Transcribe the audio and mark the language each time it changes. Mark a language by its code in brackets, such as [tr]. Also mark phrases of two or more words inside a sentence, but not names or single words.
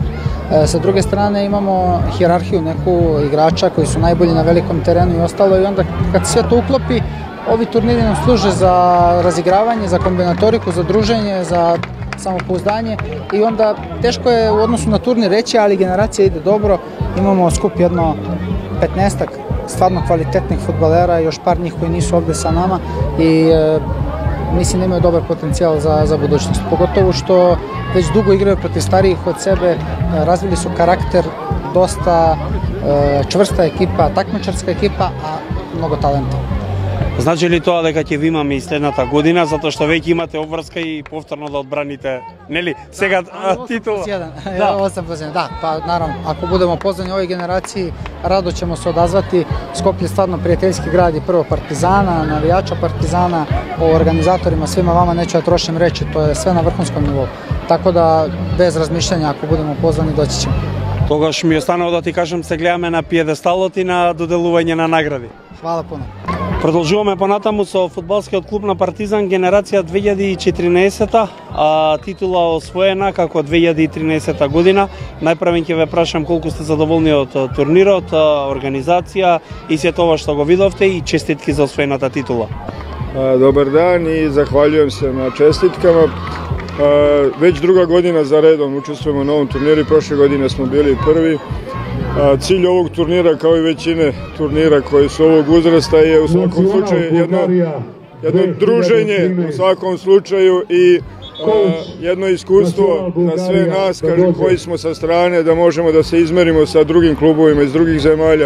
[sr] Sa druge strane imamo hijerarhiju neku igrača koji su najbolji na velikom terenu i ostalo, i onda kad sve to uklopi, ovi turniri nam služe za razigravanje, za kombinatoriku, za druženje, za samopouzdanje i onda teško je u odnosu na turnir reći, ali generacija ide dobro, imamo skup jedno 15-ak stvarno kvalitetnih fudbalera, još par njih koji nisu ovde sa nama i mislim da imaju dobar potencijal za budućnost. Pogotovo što već dugo igraju protiv starijih od sebe, razvili su karakter, dosta čvrsta ekipa, takmičarska ekipa, a mnogo talenta. [mk] Значи ли тоа дека ќе ви имаме и следната година, затоа што веќе имате обврска и повторно да одбраните, нели? Сега титула. [sr] 8+1, да, па наравно, ако будемо познани овој генерации, радо ćemo se odazvati. Skoplje je stvarno prijateljski grad i prvo Partizana, navijača Partizana, o organizatorima, svima vama neću ja trošim reći, to je sve na vrhunskom nivou. Tako da, bez razmišljanja, ako budemo pozvani, doći ćemo. [mk] Тогаш ми останало да ти кажам, се гледаме на пиедесталот и на доделување на награди. [sr] Hvala puno. [mk] Продолжуваме понатаму со фудбалскиот клуб на Партизан генерација 2014, а титула освоена како 2013 година. Најпрвен ќе ве прашам колку сте задоволни од турнирот, организација и се тоа што го видовте и честитки за освоената титула. [sr] Добар дан и захвалjujem се на честиткама. Već druga godina za redom učestvujemo na ovom turniru i prošle godine smo bili prvi. Cilj ovog turnira, kao i većine turnira koji su ovog uzrasta, je u svakom slučaju jedno druženje, u svakom slučaju i jedno iskustvo za sve nas, koji smo sa strane, da možemo da se izmerimo sa drugim klubovima iz drugih zemalja.